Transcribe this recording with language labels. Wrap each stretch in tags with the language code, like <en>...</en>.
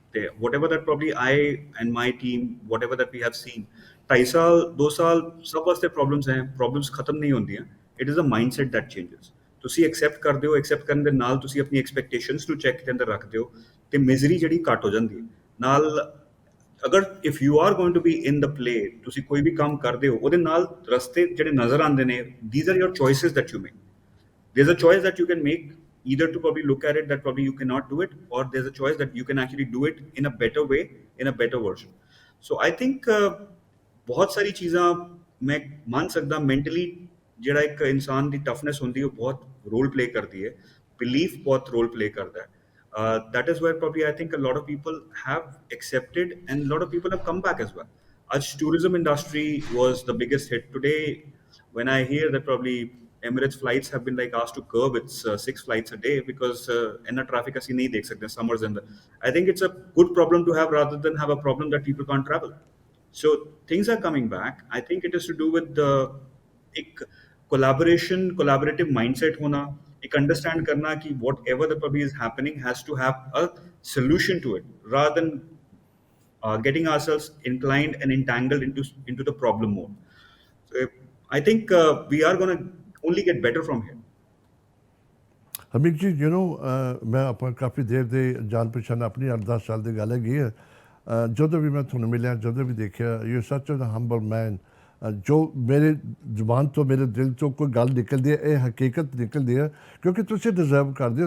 <en>ਤੇ whatever that probably I and my team, whatever that we have seen,</en> <pa>2.5 ਸਾਲ 2 ਸਾਲ ਸਭ ਵਾਸਤੇ ਪ੍ਰੋਬਲਮਸ ਹੈ, ਪ੍ਰੋਬਲਮਸ ਖਤਮ ਨਹੀਂ ਹੁੰਦੀਆਂ।</pa> <en>It is a mindset that changes.</en> <pa>ਤੁਸੀਂ ਐਕਸੈਪਟ ਕਰਦੇ ਹੋ, ਐਕਸੈਪਟ ਕਰਨ ਦੇ ਨਾਲ ਤੁਸੀਂ ਆਪਣੀ ਐਕਸਪੈਕਟੇਸ਼ਨਸ ਨੂੰ ਚੈੱਕ ਦੇ ਅੰਦਰ ਰੱਖਦੇ ਹੋ ਤੇ ਮਿਜ਼ਰੀ ਜਿਹੜੀ ਘੱਟ ਹੋ ਜਾਂਦੀ ਹੈ ਨਾਲ।</pa> <en>ਅਗਰ if you are going to be in the play,</en> <pa>ਤੁਸੀਂ ਕੋਈ ਵੀ ਕੰਮ ਕਰਦੇ ਹੋ ਉਹਦੇ ਨਾਲ ਰਸਤੇ ਜਿਹੜੇ ਨਜ਼ਰ ਆਉਂਦੇ ਨੇ,</pa> <en>These are your choices that you make. There's a choice that you can make, either to probably look at it that probably you cannot do it, or there's a choice that you can actually do it in a better way, in a better version. So I think</en> <hi>बहुत सारी चीज़ां मैं मान सकता</hi> <pa>mentally ਜਿਹੜਾ ਇੱਕ ਇਨਸਾਨ ਦੀ ਟਫਨੈਸ ਹੁੰਦੀ ਹੈ ਉਹ ਬਹੁਤ ਰੋਲ ਪਲੇ ਕਰਦੀ ਹੈ, ਬਿਲੀਫ ਬਹੁਤ ਰੋਲ ਪਲੇ ਕਰਦਾ ਹੈ।</pa> <en>That is where probably I think a lot of people have accepted and a lot of people have come back as well. As tourism industry was the biggest hit today, when I hear that probably Emirates flights have been like asked to curb its 6 flights a day because in the traffic</en> <pa>ਅਸੀਂ ਨਹੀਂ ਦੇਖ ਸਕਦੇ</pa> <en>summers in the, I think it's a good problem to have rather than have a problem that people can't travel. So things are coming back. I think it is to do with the एक collaborative mindset</en> <hi>होना, एक</hi> <en>understand</en> <hi>करना कि</hi> <en>whatever the probably is happening has to have a solution to it rather than getting ourselves inclined and entangled into the problem mode. So I think we are going to only get better from here.</en> <pa>ਹਮੀਕ ਜੀ ਮੈਂ ਆਪਾਂ ਕਾਫੀ ਦੇਰ ਦੇ ਜਾਣ ਪਛਾਣ ਆਪਣੀ 8-10 ਸਾਲ ਦੀ ਗੱਲ ਹੈਗੀ ਹੈ। ਜਦੋਂ ਵੀ ਮੈਂ ਤੁਹਾਨੂੰ ਮਿਲਿਆ, ਜਦੋਂ ਵੀ ਦੇਖਿਆ,</pa> <en>You such a humble man.</en> <pa>ਜੋ ਮੇਰੇ ਜ਼ੁਬਾਨ ਤੋਂ, ਮੇਰੇ ਦਿਲ ਤੋਂ ਕੋਈ ਗੱਲ ਨਿਕਲਦੀ ਹੈ, ਇਹ ਹਕੀਕਤ ਨਿਕਲਦੀ ਹੈ ਕਿਉਂਕਿ ਤੁਸੀਂ ਡਿਜ਼ਰਵ ਕਰਦੇ ਹੋ।</pa>